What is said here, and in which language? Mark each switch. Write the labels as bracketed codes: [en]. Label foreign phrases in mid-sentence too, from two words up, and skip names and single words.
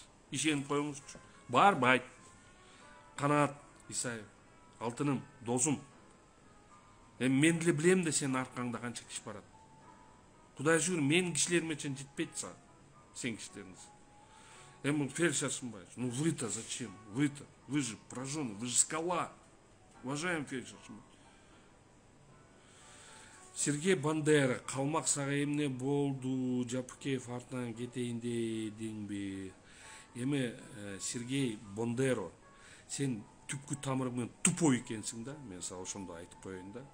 [ky] Ишенип коюңузчу. Барбайт. Канат Исаев, алтыным, досум. Эми мен деле билем да сенин аркаңда канча киши барат. Кудай шүгүр, менин кишилериме чейин жетпейт сага. Сен кишилериңиз. Эми Феликс Шашимбаевич, [ru] ну вы-то зачем? Вы-то, вы же пораженный, вы же скала. Уважаемый Феликс Шашимбаевич. [ky] Сергей Бандера, калмак сага эмне болду? Жапыкеев артынан кетейин дедиңби? Эми Сергей Бондеро, сен түпкү тамырыңан тупой экенсиң да, мен сага ошондо айтып коеюн да.